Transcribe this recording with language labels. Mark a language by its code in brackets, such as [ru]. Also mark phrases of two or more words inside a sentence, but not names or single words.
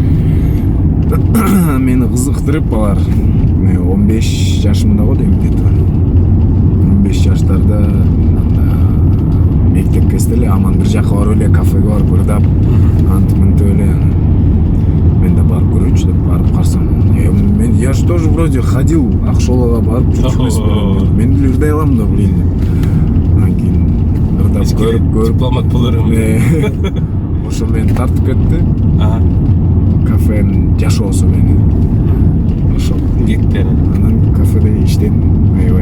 [ky] Мени кызыктырып алар 15 жашымда го дейм где-то. 15 жаштарда мектеп кезде эле Аман бир жака барып эле кафеге барып ырдап, антып эле мен да барып көрөчү деп барып карасам, [ru] я же тоже вроде ходил [ky] Акшолага барып жүрчүмүн. Мен деле ырдай алам да блин. Анан кийин ырдап көрүп дипломат болорум. Ошо мени тартып кетти. Кафенин жашоосу мени. Ошо кетти. Анан кафеде иштедим. Аябай.